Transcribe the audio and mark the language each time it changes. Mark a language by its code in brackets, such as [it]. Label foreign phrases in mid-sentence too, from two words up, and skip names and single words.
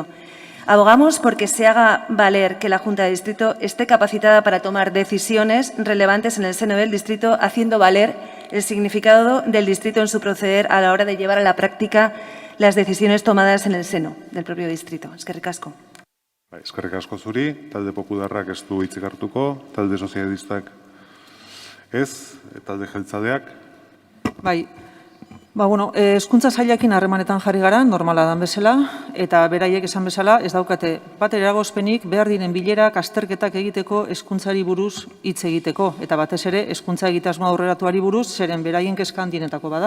[es] Abogamos porque se haga valer que la Junta de Distrito esté capacitada para tomar decisiones relevantes en el seno del distrito, haciendo valer el significado del distrito en su proceder a la hora de llevar a la práctica las decisiones tomadas en el seno del propio distrito. [eu] Eskerrik asko. Eskerrik asko zuri, talde popularrak ez du hitzik hartuko, talde sozialistak ez, talde jeltzaleak. Bai, hezkuntza sailakin harremanetan jarri gara, normala dan bezala, eta beraiek esan bezala ez daukate bat eragozpenik behar diren bilerak, azterketak egiteko hezkuntzari buruz hitz egiteko, eta batez ere hezkuntza egitasmo aurreratuari buruz, zeren beraien kezka handienetako bada.